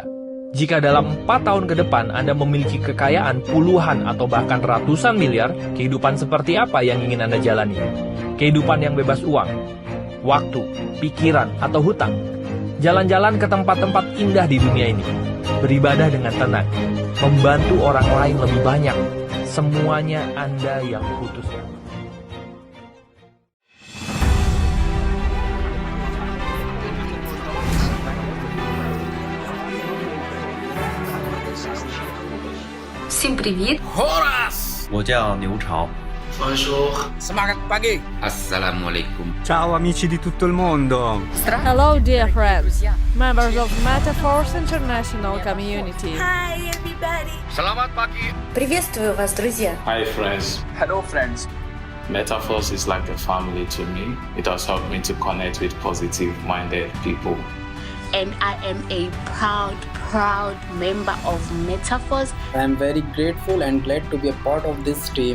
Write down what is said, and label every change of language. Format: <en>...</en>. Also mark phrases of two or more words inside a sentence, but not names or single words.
<id>Jika dalam 4 tahun ke depan Anda memiliki kekayaan puluhan atau bahkan ratusan miliar, kehidupan seperti apa yang ingin Anda jalani? Kehidupan yang bebas uang, waktu, pikiran, atau hutang? Jalan-jalan ke tempat-tempat indah di dunia ini, beribadah dengan tenang, membantu orang lain lebih banyak, semuanya Anda yang putuskan.</id> <uk>Всім привіт!</uk> <bbc>Horas!</bbc> <zh>我叫牛潮。</zh> <id>Bonjour. Semangat pagi.</id> <ar>Assalamualaikum.</ar> <it>Ciao amici di tutto il mondo.</it> <en>Hello dear friends, members of Metaforce International Community. Hi everybody.</en> <id>Selamat pagi.</id> <ru>Приветствую вас, друзья.</ru> <en>Hi friends, Hello friends. Metaphors is like a family to me. It has helped me to connect with positive-minded people. And I am a proud member of Metaphors. I am very grateful and glad to be a part of this team.</en>